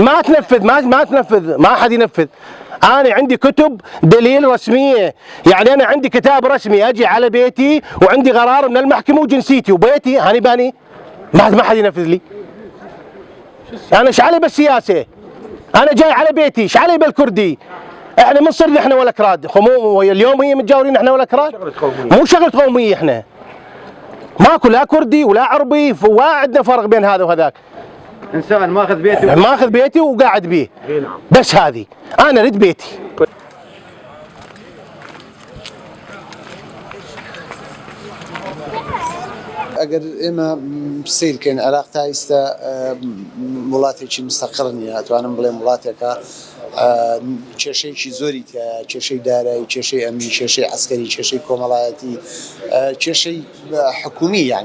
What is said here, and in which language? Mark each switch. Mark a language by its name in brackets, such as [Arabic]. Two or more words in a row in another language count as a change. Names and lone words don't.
[Arabic] ما تنفذ ما تنفذ ما حد ينفذ أنا عندي كتب دليل رسمية يعني أنا عندي كتاب رسمي أجي على بيتي وعندي قرار من المحكمة وجنسيتي وبيتي هاني باني ما حد ينفذ لي أنا إيش علي بالسياسة أنا جاي على بيتي إيش علي بالكردي إحنا من صرنا إحنا ولا كراد اليوم هي متجاورين إحنا ولا كراد مو شغلة قومية إحنا ماكو لا كردي ولا عربي ولا عندنا فرق بين هذا وهذاك انسان ماخذ بيتي وقاعد بيه بس هذه انا اريد بيتي [Central Kurdish] ئەگەر ئێمە سیرکەین عێراق تا ئێستا وڵاتێکی مستەقر نیە ئەتوانم بڵێم وڵاتێکە کێشەیەکی زۆری کێشەی دارایی کێشەی ئەمنی کێشەی عەسکەری کێشەی کۆمەڵایەتی کێشەی حکومی یعنی